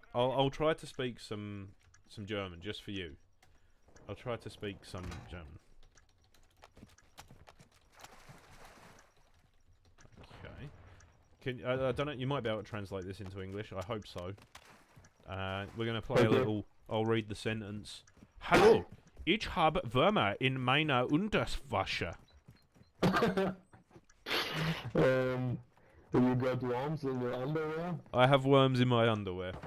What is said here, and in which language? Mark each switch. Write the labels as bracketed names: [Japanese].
[English] I'll try to speak some German just for you. I'll try to speak some German. Okay. I don't know. You might be able to translate this into English. I hope so. We're gonna play a Okay. little. I'll read the sentence. [German] Hallo, ich habe Würmer in meiner Unterwäsche. [English] You got worms in your underwear? I have worms in my underwear.